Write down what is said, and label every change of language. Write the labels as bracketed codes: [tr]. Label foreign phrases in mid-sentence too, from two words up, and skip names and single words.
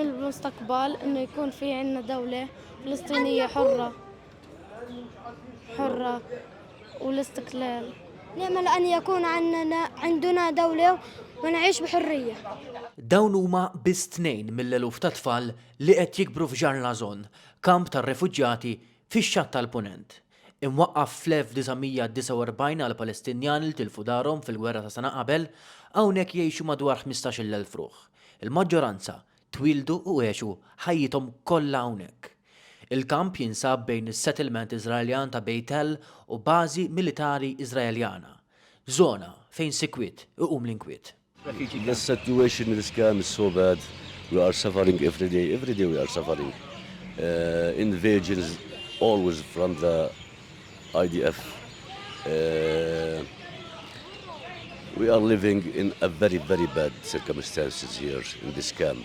[ar] المستقبل إنه يكون في عنا دولة فلسطينية حرة والاستقلال. نأمل أن يكون عندنا دولة ونعيش بحرية. [mt] Dawn huma biss tnejn mill-eluf ta' tfal li qed jikbru f'Jar Lazon, kamp tar-refuġjati fix-Xatt tal-Punent. Imwaqqaf fl-1949 għal Palestinjani li tilfu darhom fil-gwerra ta' sena qabel, hawnhekk jgħixu madwar 15,000 ruħ. Il-maġġoranza twildu u għexu ħajjithom kollha hawnhekk. Il-kamp jinsab bejn is-settlement Iżraeljan ta' Bejtel u bażi militari Iżraeljana. Żona fejn sikwit iqum l-inkwiet. [en] The situation in this camp is so bad. We are suffering every day. Every day we are suffering. Invasions always from the IDF. We are living in a very, very bad circumstances here in this camp.